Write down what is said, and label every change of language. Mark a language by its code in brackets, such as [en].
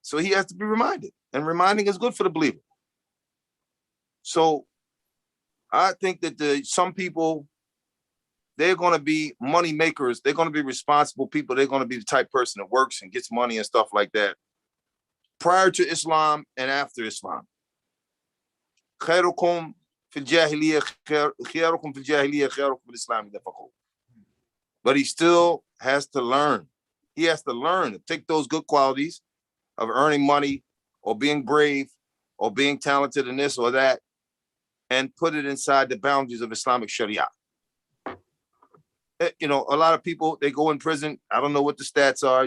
[en] So he has to be reminded. And reminding is good for the believer. So I think that some people, they're going to be money makers. They're going to be responsible people. They're going to be the type of person that works and gets money and stuff like that prior to Islam and after Islam. [ar] خيركم في الجاهلية خيركم في الجاهلية خيركم في الإسلام إذا فقهوا. [en] But he still has to learn. He has to learn to take those good qualities of earning money or being brave or being talented in this or that and put it inside the boundaries of Islamic Sharia. A lot of people, they go in prison. I don't know what the stats are.